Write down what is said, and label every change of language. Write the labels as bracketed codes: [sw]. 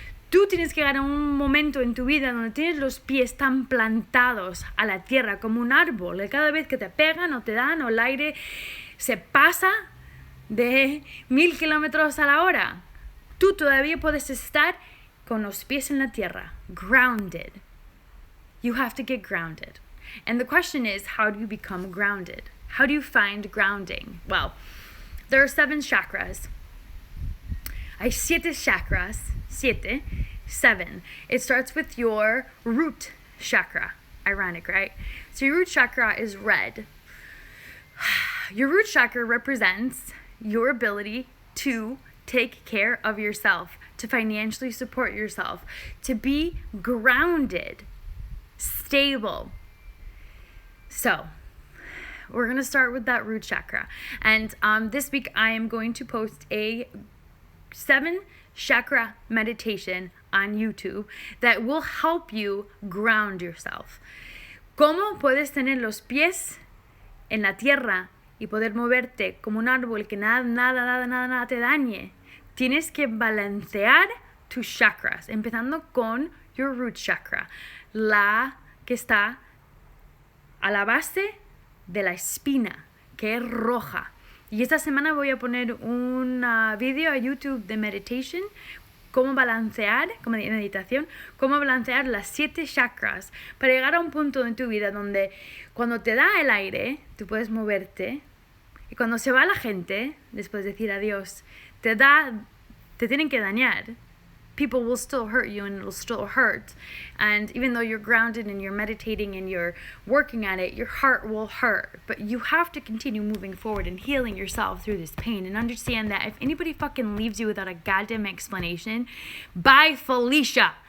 [es] Tú tienes que llegar a un momento en tu vida donde tienes los pies tan plantados a la tierra como un árbol, y cada vez que te pegan o te dan o el aire se pasa de 1000 kilómetros a la hora, tú todavía puedes estar con los pies en la tierra, grounded. [en] You have to get grounded. And the question is, how do you become grounded? How do you find grounding? Well, there are 7 chakras. Hay 7 chakras, 7. It starts with your root chakra. Ironic, right? So your root chakra is red. Your root chakra represents your ability to take care of yourself, to financially support yourself, to be grounded, stable. So, we're going to start with that root chakra. And this week I am going to post a 7 chakra meditation on YouTube that will help you ground yourself. [es] ¿Cómo puedes tener los pies en la tierra y poder moverte como un árbol que nada te dañe? Tienes que balancear tus chakras, empezando con [en] your root chakra, [es] la que está a la base de la espina, que es roja. Y esta semana voy a poner un video a YouTube de meditation, cómo balancear, como de meditación, cómo balancear las 7 chakras para llegar a un punto en tu vida donde cuando te da el aire, tú puedes moverte, y cuando se va la gente, después de decir adiós, te tienen que dañar. [en] People will still hurt you and it'll still hurt. And even though you're grounded and you're meditating and you're working at it, your heart will hurt. But you have to continue moving forward and healing yourself through this pain, and understand that if anybody fucking leaves you without a goddamn explanation, bye Felicia.